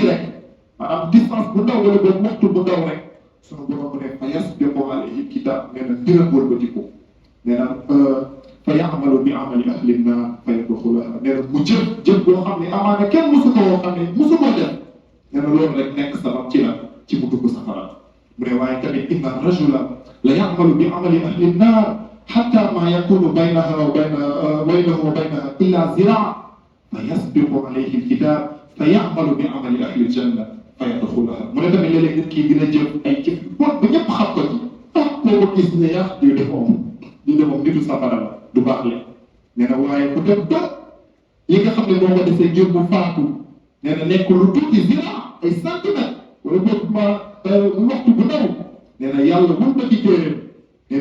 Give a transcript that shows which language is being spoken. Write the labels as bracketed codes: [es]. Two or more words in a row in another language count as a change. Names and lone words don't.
[wo] rek maanaam distance bu ndaw wala boobu waxtu bu ndaw rek suñu borom mu ne [ar] فيسبق عليه الكتاب [wo] nee na dina wëlbatiku nee na [ar] فيعمل بعمل أهل النار فيدخلها [wo] nee na mu jëf boo xam ne amaana kenn mosu koo xam ne mosu koo def nee na loolu rek nekk sabab ci mu dugg safara mu ne waaye tamit [ar] إن الرجل ليعمل بعمل أهل النار حتى ما يكون بينه وبينها إلا ذراع فيسبق عليه الكتاب فيعمل بعمل أهل الجنة فيدخلها [wo] mu ne tamit léeg-léeg nit kii dina jëf ay jëf bon ba ñëpp xam ko ci koo ko gis ne yàq di de moom nitu safara la du baax la nee na waaye ku dem ba li nga xam ne moo ko defee ngir mu faatu nee na nekk lu tuuti zira ay centimètres wala boog waxtu bu ndaw nee na yàlla mën na ci téeréem nee